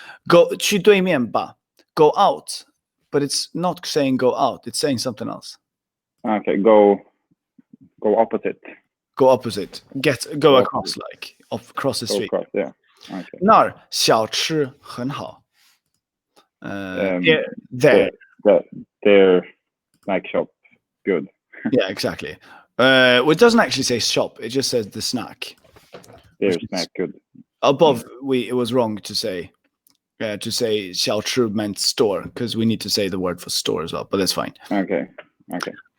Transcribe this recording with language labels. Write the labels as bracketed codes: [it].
[en] Go [zh] 去对面吧 [en] Go out, but it's not saying go out. It's saying something else. Okay, go opposite. Go opposite. Go across like across the Go street. across, yeah. Okay. [zh] 那儿小吃很好 [en] there. Their snack shop, good. Yeah, exactly. Well, it doesn't actually say shop. It just says the snack. Their snack, good. Above, it was wrong to say 小吃 meant store because we need to say the word for store as well. But that's fine. Okay. Sure.